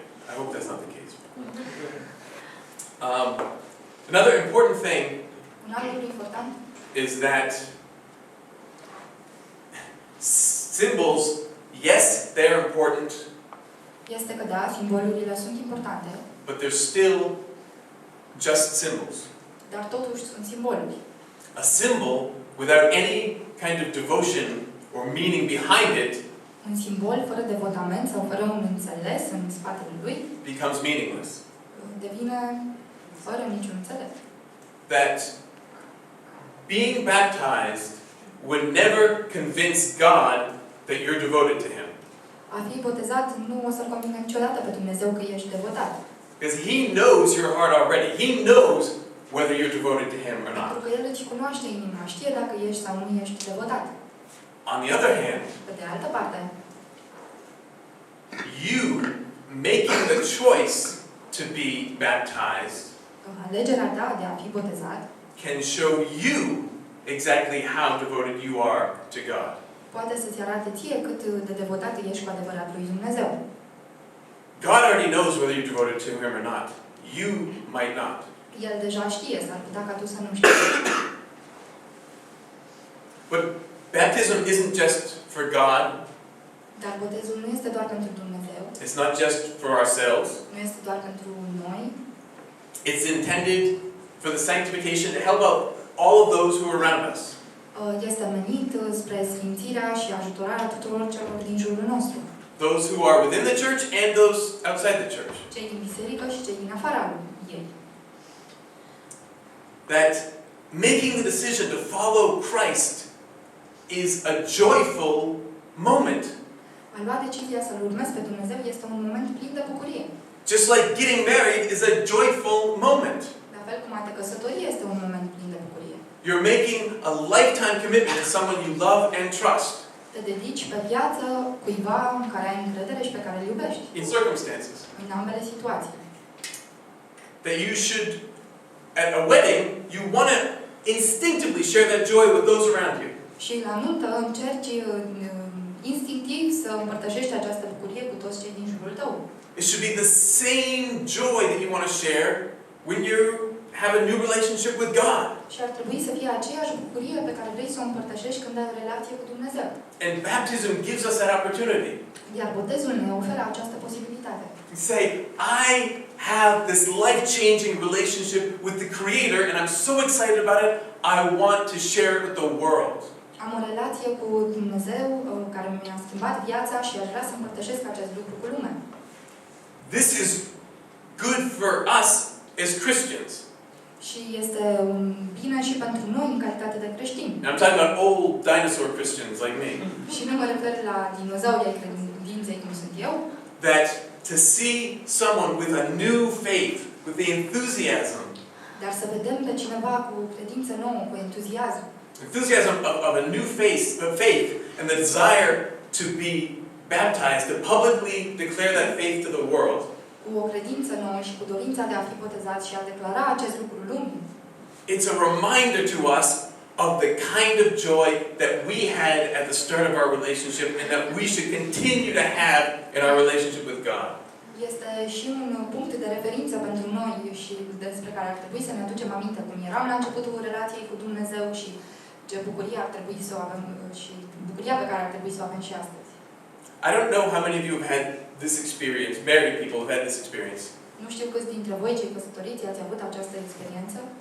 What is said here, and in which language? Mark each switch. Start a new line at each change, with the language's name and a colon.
English: I hope that's not the case. Another important thing
Romanian: Un alt lucru important
English: is that symbols, yes, they're important,
Romanian: este că da, simbolurile sunt importante,
English: but they're still just symbols.
Romanian: dar totuși sunt simboluri.
English: A symbol without any kind of devotion or meaning behind it
Romanian: Un simbol fără devotament sau fără un înțeles în spatele lui
English: becomes meaningless.
Romanian: devine fără niciun înțeles.
English: That being baptized would never convince God that you're devoted to Him.
Romanian: A fi botezat nu o să-L convingă niciodată pe Dumnezeu că ești devotat.
English: Because He knows your heart already. He knows whether you're devoted to Him or not.
Romanian: Pentru că El îți cunoaște inima, știe dacă ești sau nu ești devotat.
English: On the other hand,
Romanian: Pe de altă parte,
English: you making the choice to be baptized
Romanian: alegerea ta de a fi botezat
English: can show you exactly how devoted you are to God.
Romanian: poate să-ți arate ție cât de devotat ești cu adevărat lui Dumnezeu.
English: God already knows whether you're devoted to Him or not. You might not.
Romanian: El deja știe, s-ar putea ca tu să nu știi.
English: But baptism isn't just for God.
Romanian: Dar botezul nu este doar pentru Dumnezeu,
English: It's not just for ourselves.
Romanian: nu este doar pentru noi,
English: It's intended for the sanctification to help out all of those who are around us.
Romanian: este menit spre sfințirea și ajutorarea tuturor celor din jurul nostru.
English: Those who are within the church and those outside the church.
Romanian: Cei din biserică și cei din afara ei.
English: That making the decision to follow Christ is a joyful moment.
Romanian: A lua decizia să-L urmezi pe Dumnezeu este un moment plin de bucurie.
English: Just like getting married is a joyful moment.
Romanian: La fel cum a te căsători este un moment plin de bucurie.
English: You're making a lifetime commitment to someone you love and trust.
Romanian: Te dedici pe viață cuiva în care ai încredere și pe care îl iubești.
English: In circumstances.
Romanian: În ambele situații.
English: That you should, at a wedding, you want to instinctively share that joy with those around you.
Romanian: Și la nuntă încerci instinctiv să împărtășești această bucurie cu toți cei din jurul tău.
English: It should be the same joy that you want to share when you have a new relationship with God.
Romanian: Și ar trebui să fie aceeași bucurie pe care vrei să o împărtășești când ai o relație cu Dumnezeu.
English: And baptism gives us that opportunity.
Romanian: Iar botezul ne oferă această posibilitate.
English: You say, I have this life-changing relationship with the Creator and I'm so excited about it, I want to share it with the world.
Romanian: Am o relație cu Dumnezeu care mi-a schimbat viața și aș vrea să împărtășesc acest lucru cu lumea.
English: This is good for us as Christians.
Romanian: Și este un bine și pentru noi în calitate de creștini.
English: And I'm talking about old dinosaur Christians like me.
Romanian: Și nu mă refer la dinozaurii ai credinței cum sunt eu,
English: That to see someone with a new faith, with the enthusiasm
Romanian: dar să vedem pe cineva cu credință nouă, cu entuziasm,
English: of a new faith and the desire to be baptized, to publicly declare that faith to the world.
Romanian: cu o credință nouă și cu dorința de a fi botezat și a declara acest lucru lumii.
English: It's a reminder to us of the kind of joy that we had at the start of our relationship and that we should continue to have in our relationship with God.
Romanian: Este și un punct de referință pentru noi și despre care ar trebui să ne aducem aminte cum eram la începutul relației cu Dumnezeu și ce bucurie ar trebui să o avem și bucuria pe care ar trebui să o avem și astăzi.
English: I don't know how many of you have had this experience, married people have had this experience,
Romanian: Nu știu câți dintre voi, cei căsătoriți, ați avut această experiență,